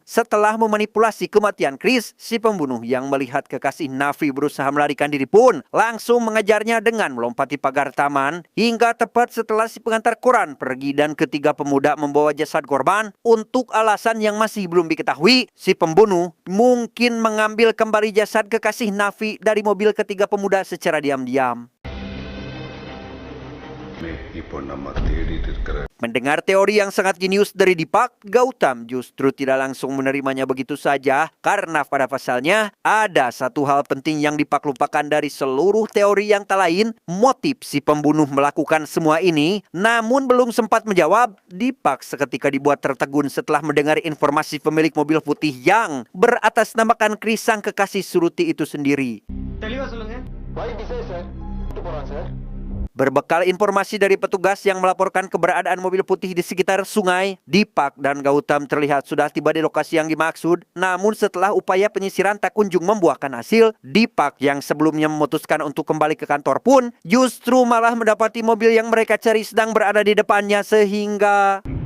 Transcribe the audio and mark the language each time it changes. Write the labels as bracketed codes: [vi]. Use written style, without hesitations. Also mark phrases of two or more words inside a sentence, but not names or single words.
[id] Setelah memanipulasi kematian Chris, si pembunuh yang melihat kekasih Nafi berusaha melarikan diri pun langsung mengejarnya dengan melompati pagar taman. Hingga tepat setelah si pengantar koran pergi dan ketiga pemuda membawa jasad korban, untuk alasan yang masih belum diketahui, si pembunuh mungkin mengambil kembali jasad kekasih Nafi dari mobil ketiga pemuda secara diam-diam. [ta] இப்போ நம்ம தேடிட்டு இருக்கிற [id] Mendengar teori yang sangat jenius dari Dipak, Gautam justru tidak langsung menerimanya begitu saja karena pada pasalnya ada satu hal penting yang Dipak lupakan dari seluruh teori yang tak lain, motif si pembunuh melakukan semua ini. Namun belum sempat menjawab, Dipak seketika dibuat tertegun setelah mendengar informasi pemilik mobil putih yang beratasnamakan Chris sang kekasih Sruti itu sendiri. [ta] தெளிவா சொல்லுங்க. [id] Berbekal informasi dari petugas yang melaporkan keberadaan mobil putih di sekitar sungai, Dipak dan Gautam terlihat sudah tiba di lokasi yang dimaksud. Namun setelah upaya penyisiran tak kunjung membuahkan hasil, Dipak yang sebelumnya memutuskan untuk kembali ke kantor pun justru malah mendapati mobil yang mereka cari sedang berada di depannya sehingga...